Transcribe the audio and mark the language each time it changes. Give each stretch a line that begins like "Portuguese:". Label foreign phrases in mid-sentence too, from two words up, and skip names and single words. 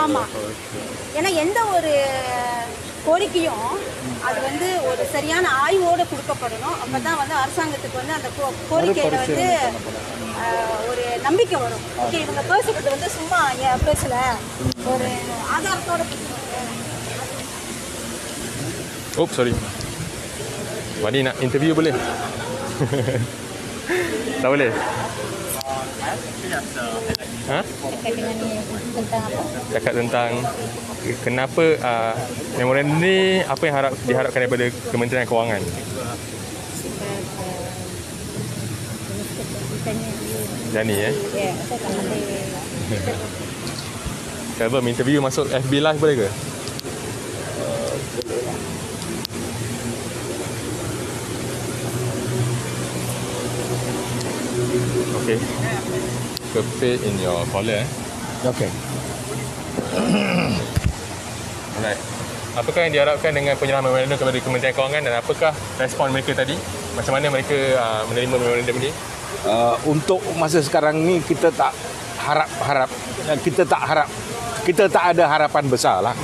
Tamil: ஆமாம், ஏன்னா எந்த ஒரு கோரிக்கையும் அது வந்து ஒரு சரியான ஆய்வோடு கொடுக்கப்படணும். அப்போ தான் வந்து அரசாங்கத்துக்கு வந்து அந்த கோரிக்கையில் வந்து ஒரு நம்பிக்கை வரும். ஓகே, இவங்க பேசுறது வந்து சும்மா பேசலை, ஒரு ஆதாரத்தோட
English: Oh, sorry.
Malay: Wadi nak interview boleh? Tak boleh? Ha? Cakap tentang kenapa memorandum ni, apa yang diharapkan daripada Kementerian Kewangan? Jani Ya, saya tak boleh. Coba interview masuk FB Live boleh ke?
English: Okay. Keep in your collar. Okay. Alright.
Malay: Apakah yang diharapkan dengan penyerahan memorandum kepada Kementerian Kewangan dan apakah respon mereka tadi? Macam mana mereka menerima memorandum ini? Untuk masa sekarang ni kita tak ada harapan besar lah.